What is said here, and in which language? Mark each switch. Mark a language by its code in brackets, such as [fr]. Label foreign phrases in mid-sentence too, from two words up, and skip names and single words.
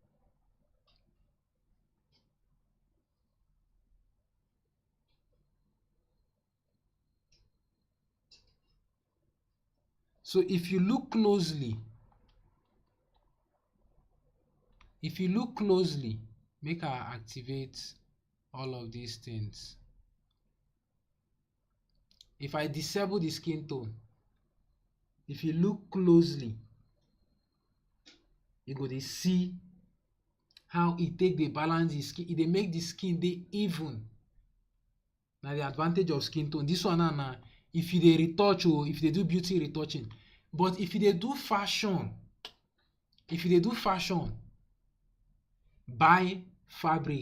[pcm] So if you look closely, make I activate all of these things. If I disable the skin tone, if you look closely, you go dey see how e take dey balance the skin. E dey make the skin dey even. Na the advantage of skin tone. This one na if you dey retouch or if you dey do beauty retouching. But if you dey do fashion, buy fabric.